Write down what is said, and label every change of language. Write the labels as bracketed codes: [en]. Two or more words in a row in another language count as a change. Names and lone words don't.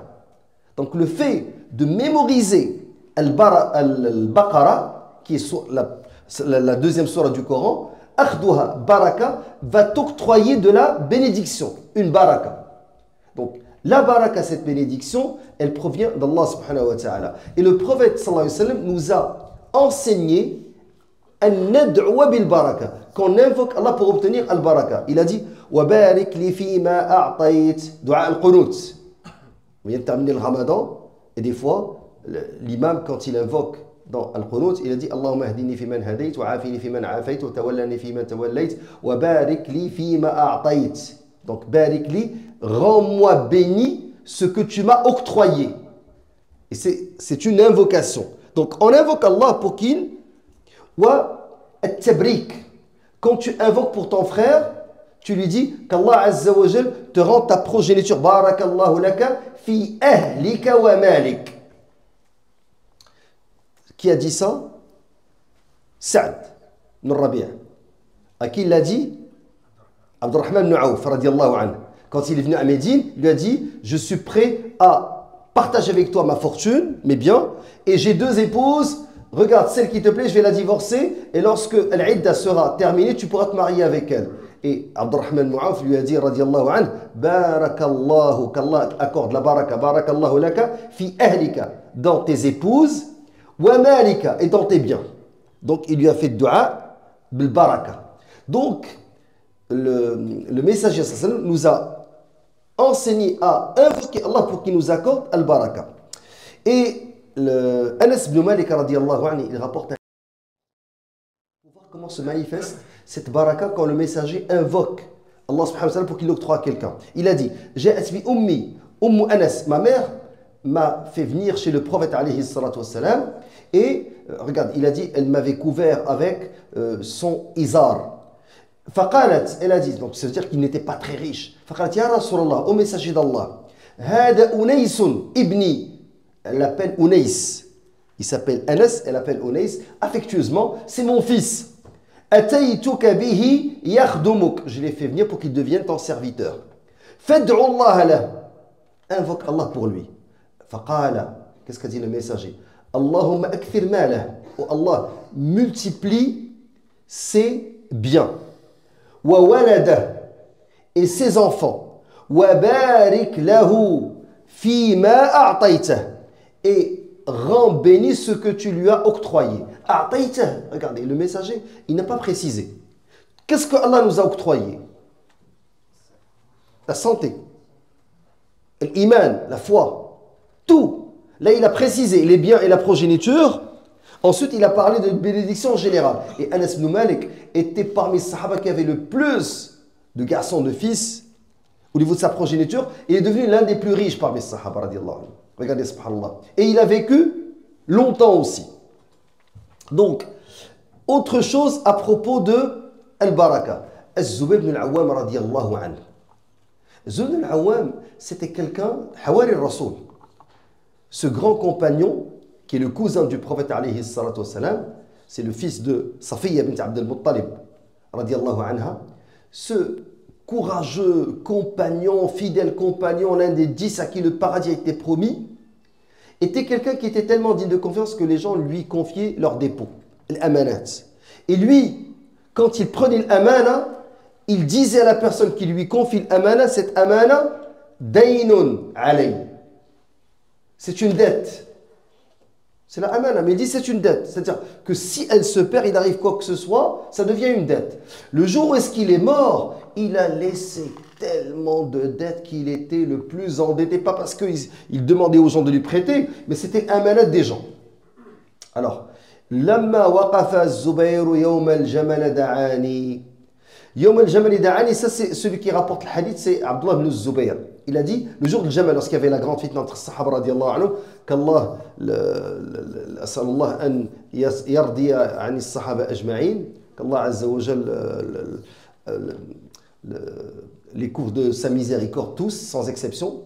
[fr] Donc le fait de mémoriser al-Baqarah, qui est la deuxième surah du Coran, [ar] أخذها بركة, [fr] va t'octroyer de la bénédiction, une baraka. Donc, la baraka, cette bénédiction, elle provient d'Allah [ar] سبحانه وتعالى. [fr] Et le prophète [ar] صلى الله عليه وسلم [fr] nous a enseigné [ar] أن ندعو بالبركة, [fr] qu'on invoque Allah pour obtenir [ar] البركة. Il a dit وبارك لي فيما أعطيت، دعاء القنوت. [fr] On vient de terminer le ramadan et des fois l'imam, quand il invoque dans Al-Qunut, il a dit [ar] اللهم اهدني فيمن هديت، وعافني فيمن عافيت، وتولني فيمن توليت، وبارك لي فيما أعطيت. Donc, بارك لي, [fr] rends-moi béni ce que tu m'as octroyé. Et c'est une invocation. Donc, on invoque Allah pour qu'il [ar] والتبريك. [fr] Quand tu invoques pour ton frère, tu lui dis qu'Allah [ar] عز وجل [fr] te rend ta progéniture. [ar] بارك الله لك في أهلك ومالك. [fr] Qui a dit ça? Sa'd ibn Rabi'. À qui il l'a dit? Abdurrahman ibn Awf [ar] رضي الله عنه. [fr] Quand il est venu à Médine, il lui a dit je suis prêt à partager avec toi ma fortune, mes biens, et j'ai 2 épouses. Regarde, celle qui te plaît, je vais la divorcer, et lorsque l'idda sera terminée, tu pourras te marier avec elle. Et Abdurrahman ibn Awf lui a dit, [ar] رضي الله عنه, [fr] barakallahu, qu'Allah accorde la baraka, [ar] بارك الله لك، في أهلك, [fr] dans tes épouses, [ar] ومالك, [fr] et dans tes biens. Donc il lui a fait [ar] دعاء، بالبركة. [fr] Donc le messager nous a enseigné à invoquer Allah pour qu'il nous accorde al-baraka. Et Anas ibn Malik [ar] رضي الله عنه, [fr] il rapporte pour voir comment se manifeste cette baraka quand le messager invoque Allah [ar] سبحانه وتعالى [fr] pour qu'il l'octroie à quelqu'un. Il a dit [ar] جاءت بي أمي, [fr] Anas, ma mère m'a fait venir chez le prophète [ar] عليه الصلاة والسلام, [fr] et regarde, il a dit elle m'avait couvert avec son izar. Faqalat, elle a dit, donc ça veut dire qu'il n'était pas très riche. [ar] فقالت يا رسول الله, [fr] au messager d'Allah, [ar] هذا أنيس ابني. [fr] Elle l'appelle Unais. Il s'appelle Anas, elle l'appelle Unais. Affectueusement, c'est mon fils. [ar] أتيتك به يخدمك. [fr] Je l'ai fait venir pour qu'il devienne ton serviteur. [ar] فادع الله له. [fr] Invoque Allah pour lui. [ar] فقال. [fr] Qu'est-ce qu'a dit le messager? [ar] اللهم أكثر ماله. [fr] Oh Allah, multiplie ses biens. [ar] وولده. [fr] Et ses enfants. [ar] وبارك له فيما أعطيته. [fr] Et rend béni ce que tu lui as octroyé. Regardez, le messager, il n'a pas précisé. Qu'est-ce que Allah nous a octroyé? La santé, l'iman, la foi, tout. Là, il a précisé les biens et la progéniture. Ensuite, il a parlé de bénédiction générale. Et Anas ibn Malik était parmi les sahaba qui avaient le plus de garçons, de fils, au niveau de sa progéniture. Il est devenu l'un des plus riches parmi les sahaba, [ar] رضي الله عنه. [fr] Regardez, subhanallah. Et il a vécu longtemps aussi. Donc, autre chose à propos de Al-Baraka. [ar] Az-Zubayr ibn al-Awwam رضي الله عنه. [fr] Zubayr ibn al-Awwam, c'était quelqu'un, [ar] حواري الرسول. [fr] Ce grand compagnon, qui est le cousin du prophète [ar] عليه الصلاة والسلام, [fr] c'est le fils de Safiya bint Abd al-Muttalib [ar] رضي الله عنها. [fr] Ce courageux compagnon, fidèle compagnon, l'un des 10 à qui le paradis a été promis, était quelqu'un qui était tellement digne de confiance que les gens lui confiaient leurs dépôts, l'amanat. Et lui, quand il prenait l'amana, il disait à la personne qui lui confie l'amana, cette amana, [ar] دين علي. [fr] C'est une dette. C'est la amana, mais il dit c'est une dette. C'est-à-dire que si elle se perd, il arrive quoi que ce soit, ça devient une dette. Le jour où est-ce qu'il est mort, il a laissé tellement de dettes qu'il était le plus endetté. Pas parce qu'il demandait aux gens de lui prêter, mais c'était amanat des gens. Alors, [ar] لما وقف الزبير يوم الجمل دعاني. يوم الجمل دعاني, [fr] ça c'est celui qui rapporte le hadith, c'est Abdullah ibn Zubayr. Il a dit, le jour du Jamal, lorsqu'il y avait la grande fitna entre les Sahaba [ar] رضي الله عنه, [fr] qu'Allah, [ar] أسأل الله أن يرضى عن الصحابة أجمعين, [fr] qu'Allah [ar] عز وجل [fr] les couvre de sa miséricorde tous, sans exception.